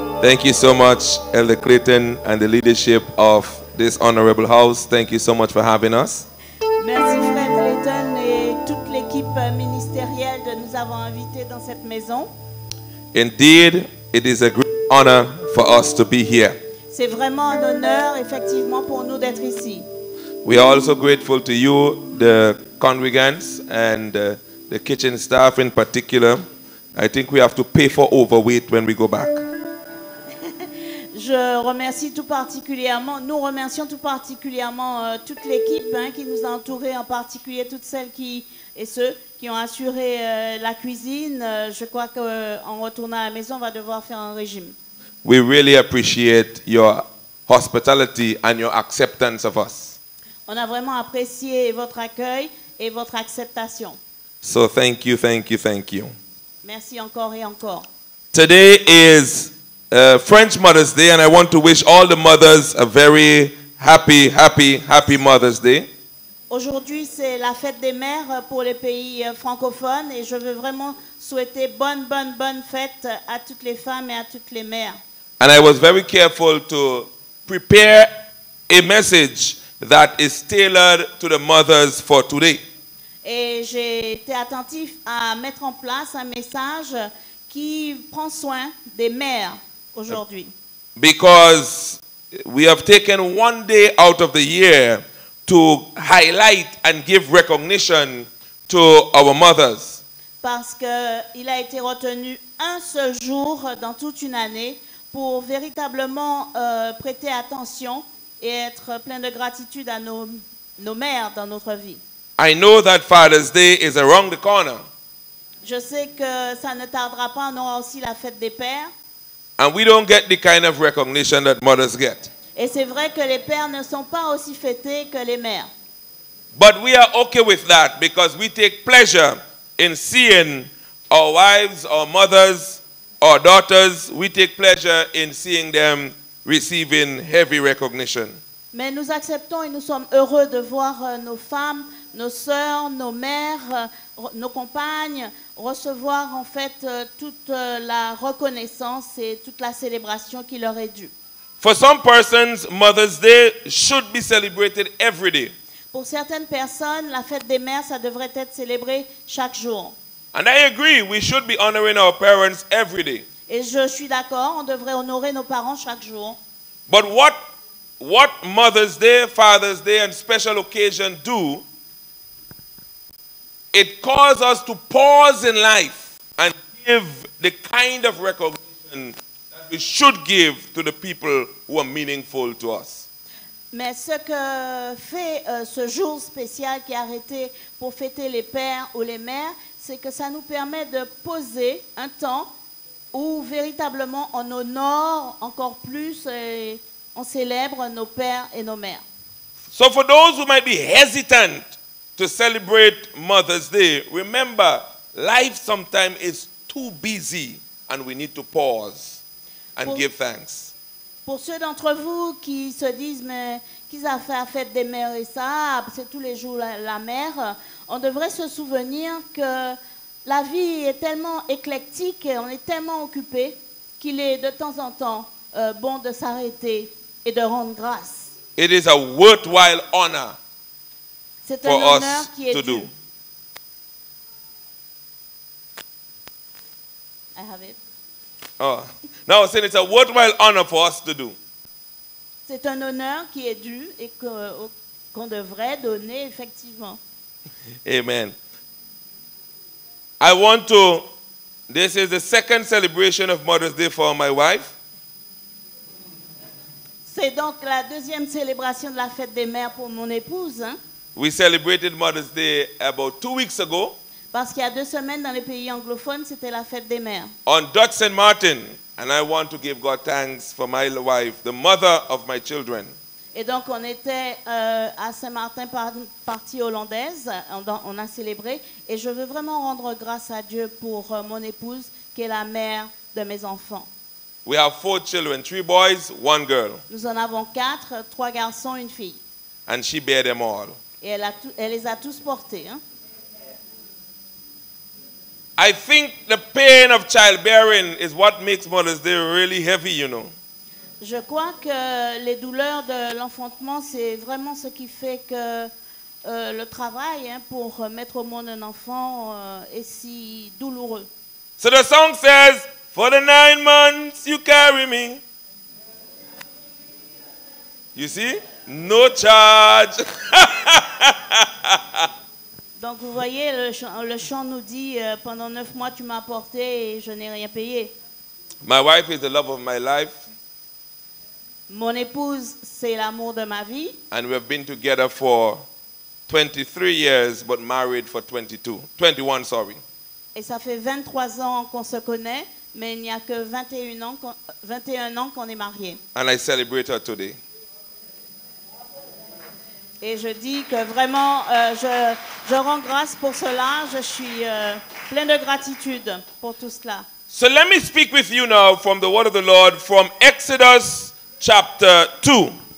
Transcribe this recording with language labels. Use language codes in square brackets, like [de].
[en] Thank you so much, Elder Clayton, and the leadership of this honorable house. Thank you so much for having us. [fr] Merci Fred Clayton et toute l'équipe ministérielle de nous avoir invités dans cette maison. [en] Indeed, it is a great honor for us to be here. [fr] C'est vraiment un honneur, effectivement, pour nous d'être ici. [en] We are also grateful to you, the congregants, and the kitchen staff in particular. I think we have to pay for overweight when we go back. [fr] Je remercie tout particulièrement, nous remercions tout particulièrement toute l'équipe qui nous a entourés, en particulier toutes celles et ceux qui ont assuré la cuisine. Je crois qu'en retournant à la maison, on va devoir faire un régime. [en] We really appreciate your hospitality and your acceptance of us. [fr] On a vraiment apprécié votre accueil et votre acceptation. [en] So thank you, thank you, thank you. [fr] Merci encore et encore. [en] Today is French Mother's Day, and I want to wish all the mothers a very happy Mother's Day. [fr] Aujourd'hui, c'est la fête des mères pour les pays francophones, et je veux vraiment souhaiter bonne fête à toutes les femmes et à toutes les mères. [en] And I was very careful to prepare a message that is tailored to the mothers for today. [fr] Et j'ai été attentif à mettre en place un message qui prend soin des mères aujourd'hui. [en] Because we have taken one day out of the year to highlight and give recognition to our mothers. [fr] Parce qu'il a été retenu un seul jour dans toute une année pour véritablement prêter attention et être plein de gratitude à nos mères dans notre vie. [en] I know that Father's Day is around the corner. [fr] Je sais que ça ne tardera pas, on aura aussi la fête des pères. [en] And we don't get the kind of recognition that mothers get. [fr] Et c'est vrai que les pères ne sont pas aussi fêtés que les mères. [en] But we are okay with that because we take pleasure in seeing our wives, our mothers, our daughters. We take pleasure in seeing them receiving heavy recognition. [fr] Mais nous acceptons et nous sommes heureux de voir nos femmes, nos sœurs, nos mères, nos compagnes recevoir en fait toute la reconnaissance et toute la célébration qui leur est due. [en] For some persons, Mother's Day should be celebrated every day. [fr] Pour certaines personnes, la fête des mères, ça devrait être célébré chaque jour. [en] And I agree, we should be honoring our parents every day. [fr] Et je suis d'accord, on devrait honorer nos parents chaque jour. [en] But what Mother's Day, Father's Day, and special occasion do, it calls us to pause in life and give the kind of recognition that we should give to the people who are meaningful to us. [fr] Mais ce que fait ce jour spécial qui est arrêté pour fêter les pères ou les mères, c'est que ça nous permet de poser un temps où véritablement on honore encore plus et on célèbre nos pères et nos mères. [en] So for those who might be hesitant to celebrate Mother's Day, remember, life sometimes is too busy and we need to pause and give thanks. [fr] Pour ceux d'entre vous qui se disent, mais qu'ils a fait la fête des mères et ça, c'est tous les jours la mère, on devrait se souvenir que la vie est tellement éclectique et on est tellement occupé qu'il est de temps en temps bon de s'arrêter et de rendre grâce. [en] It is a worthwhile honor [fr] C'est un [en] for [fr] honneur [en] us [fr] qui est [en] to [fr] dû. [en] do. I have it. Oh. No, saying it's a worthwhile honor for us to do. [fr] C'est un honneur qui est dû et qu'on devrait donner effectivement. [en] Amen. I want to, this is the second celebration of Mother's Day for my wife. [fr] C'est donc la deuxième célébration de la fête des mères pour mon épouse, hein, [en] We celebrated Mother's Day about 2 weeks ago [fr] parce qu'il y a 2 semaines dans les pays anglophones, c'était la fête des mères. [en] on Dutch St. Martin. And I want to give God thanks for my wife, the mother of my children. [fr] Et donc on était à Saint-Martin, partie hollandaise, on a célébré, et je veux vraiment rendre grâce à Dieu pour mon épouse, qui est la mère de mes enfants. [en] We have 4 children, 3 boys, 1 girl. [fr] Nous en avons 4, 3 garçons, 1 fille. [en] And she bare them all. [fr] Et elle les a tous portés. Hein. [en] I think the pain of childbearing is what makes Mother's Day really heavy, you know. [fr] Je crois que les douleurs de l'enfantement, c'est vraiment ce qui fait que le travail pour mettre au monde un enfant est si douloureux. [en] So the song says, for the 9 months you carry me. You see? No charge. [fr] Donc vous voyez, le chant nous dit, pendant 9 mois tu m'as porté et je n'ai rien payé. [en] My wife is the love of my life. [fr] Mon épouse, c'est l'amour de ma vie. [en] And we have been together for 23 years, but married for 21, sorry. [fr] Et ça fait 23 ans qu'on se connaît, mais il n'y a que 21 ans qu'on est mariés. [en] And I celebrate her today. [fr] Et je dis que vraiment, je rends grâce pour cela. Je suis plein de gratitude pour tout cela. [en] So let me speak with you now from the word of the Lord from Exodus chapter 2.